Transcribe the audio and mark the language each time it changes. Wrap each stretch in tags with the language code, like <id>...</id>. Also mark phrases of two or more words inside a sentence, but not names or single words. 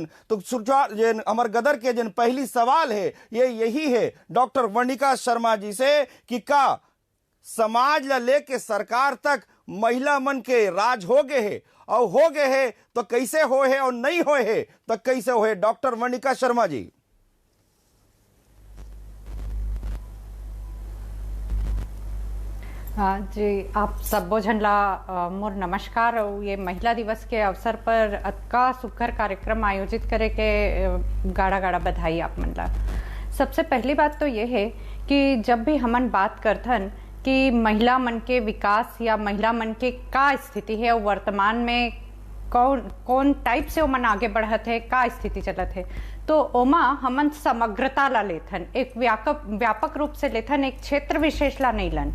<hne>तो अमर गदर के जन पहली सवाल है ये यही है डॉक्टर वर्णिका शर्मा जी से कि का समाज ला लेके सरकार तक महिला मन के राज हो गए है, और हो गए है तो कैसे हो है, और नहीं हो है तो कैसे हो है। डॉक्टर वर्णिका शर्मा जी। हाँ जी, आप सब झनला मोर नमस्कार। और ये महिला दिवस के अवसर पर अतका सुखर कार्यक्रम आयोजित करे के गाड़ा गाड़ा बधाई आप मन ला। सबसे पहली बात तो ये है कि जब भी हमन बात करथन कि महिला मन के विकास या महिला मन के का स्थिति है और वर्तमान में कौन टाइप से ओमन आगे बढ़त है, का स्थिति चलत है, तो ओमा हमन समग्रता ला लेथन, एक व्यापक रूप से लेथन, एक क्षेत्र विशेष ला नहीं लन।</hne>